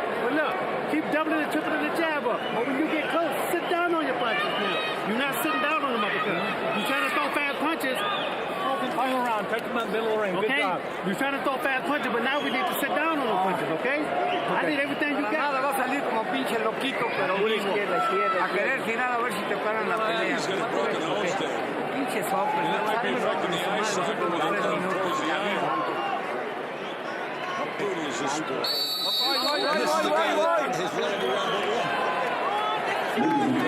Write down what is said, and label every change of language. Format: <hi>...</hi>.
<en>But look, keep doubling and tripling the jab up. But when you get close, sit down on your punches now. You're not sitting down on them uppercuts. You're trying to throw fast punches. Hang around, take him in the middle of the ring. Okay? You're trying to throw fast punches, but now we need to sit down on the punches, okay? I need everything you got.</en> <es>Nada, va a salir como pinche loquito, pero mismo. A querer tirar a ver si te paran la pelea.</es> <en>He's got a broken nose there.</en> <es>Pinche soplo.</es> <en>And that might be affecting the eyesight when they come close the eye. How brutal is this sport? And this is the guy that has won every round but one.</en>